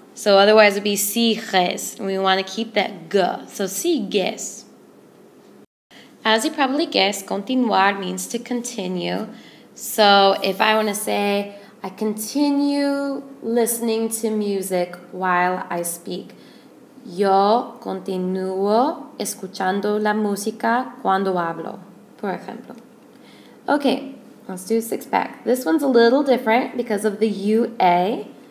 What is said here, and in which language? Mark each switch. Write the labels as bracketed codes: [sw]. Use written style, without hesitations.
[en] So otherwise it would be sigues, and we want to keep that G. So sigues. As you probably guessed, continuar means to continue. So if I want to say, I continue listening to music while I speak. [es] Yo continúo escuchando la música cuando hablo, por ejemplo. [en] Okay, let's do 6-pack. This one's a little different because of the UA.